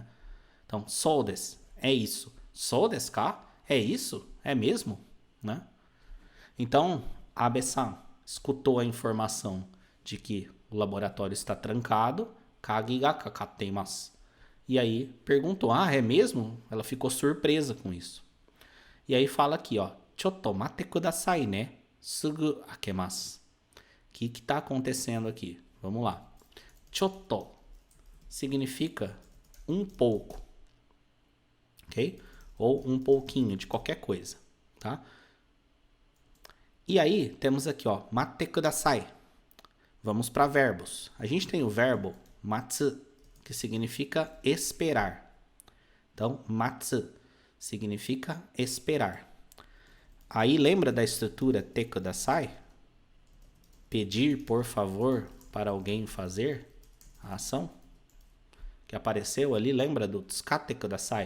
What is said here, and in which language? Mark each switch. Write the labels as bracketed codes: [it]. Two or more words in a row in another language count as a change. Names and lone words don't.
[pt] Então, [ja] そうです, [pt] é isso. [ja] そうですか? [pt] É isso? É mesmo? Né? Então, Abe-san escutou a informação de que o laboratório está trancado, [ja] 鍵がかかています. [pt] E aí perguntou, ah, é mesmo? Ela ficou surpresa com isso. E aí fala aqui, ó, [ja] ちょっと待ってくださいね、すぐ開けます. [pt] O que está acontecendo aqui? Vamos lá. Chotto significa um pouco, ok? Ou um pouquinho de qualquer coisa, tá? E aí temos aqui, ó, [ja] 待ってください. [pt] Vamos para verbos. A gente tem o verbo matsu, que significa esperar. Então, matsu significa esperar. Aí lembra da estrutura [ja] てください? [pt] Pedir, por favor, para alguém fazer a ação que apareceu ali, lembra do [ja] つかてください?